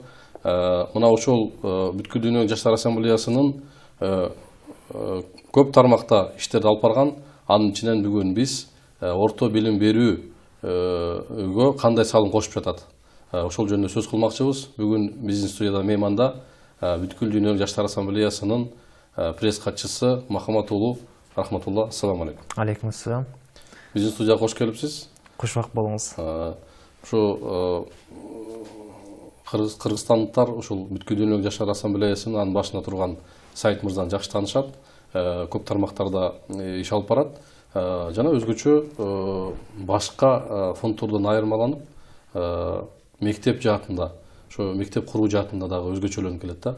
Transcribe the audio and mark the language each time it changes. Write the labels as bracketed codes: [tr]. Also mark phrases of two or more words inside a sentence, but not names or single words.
[ky] Мына ошол бүткүл дүйнөлүк жаштар ассамблеясынын көп тармакта иштерди алып барган. Анын ичинен бүгүн биз орто билим берүүгө кандай салым кошуп жатат, ошол жөнүндө сөз кылмакчыбыз. Бүгүн биздин студияда мейманда бүткүл дүйнөлүк жаштар ассамблеясынын пресс катчысы Махамат уулу Рахматулла. Ассаламу алейкум. Алейкум ассалам. Биздин студияга кош келипсиз. Кушбак болуңуз. Ушу кыргызстандыктар ушул бүткүл дүйнөлүк жаштар ассамблеясынын анын башында турган Сайыт мырзаны жакшы таанышат. Көп тармактарда иш алып барат. Жана өзгөчө башка фонддордон айырмаланып мектеп жаатында, ошо мектеп куруу жаатында дагы өзгөчөлөнүп келет да.